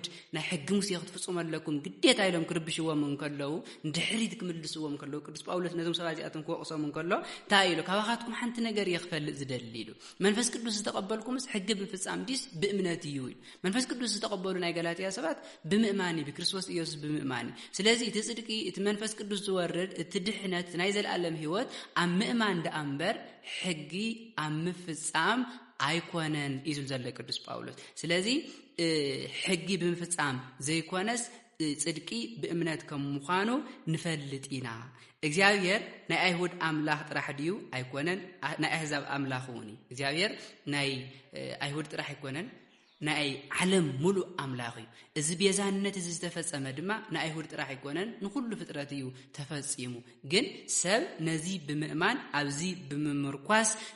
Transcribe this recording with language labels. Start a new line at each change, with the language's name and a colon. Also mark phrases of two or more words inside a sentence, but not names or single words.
Tigrinya: ናይ ሕጊ ሙሴ ክትፍጽመለኩም ግዴታ ኢሎም ክርብሽዎም እንከለው እንድሕሪት ክምልስዎም እንከለው ቅዱስ ጳውሎስ ነዞም ሰባት እዚኣቶም ክወቅሶም እንከሎ ታይሉ ካብኻትኩም ሓንቲ ነገር ይኽፈልጥ ዝደልይሉ መንፈስ ቅዱስ ዝተቀበልኩምስ ሕጊ ብምፍጻም ዲስ ብእምነት እዩ መንፈስ ቅዱስ ዝተቀበሉ ናይ ገላትያ ሰባት ብምእማኒ በክርስቶስ ኢየሱስ ብምእማኒ ስለዚህ እቲ ጽድቂ እቲ መንፈስ ቅዱስ ዝወርድ እቲ ድሕነት ናይ ዘለዓለም ህይወት ኣብ ምእማን ዳአምበር ሕጊ ኣብ ምፍጻም ኣይኮነን ኢዙ ዘለ ቅዱስ ጳውሎስ ስለዚህ ሕጊ ብምፍጻም ዘይኮነስ ጽድቂ ብእምነት ከም ምዃኑ ንፈልጥ ኢና እግዚአብሔር ናይ አይሁድ አምላኽ ጥራሕ ድዩ ኣይኮነን ናይ አሕዛብ አምላኽ ውን እግዚአብሔር ናይ አይሁድ ጥራሕ ኣይኮነን ናይ ዓለም ሙሉ አምላኽ እዩ እዚ ቤዛነት እዚ ዝተፈጸመ ድማ ናይ አይሁድ ጥራሕ ኣይኮነን ንኩሉ ፍጥረት እዩ ተፈጺሙ ግን ሰብ ነዚ ብምእማን ኣብዚ ብምምርኳስ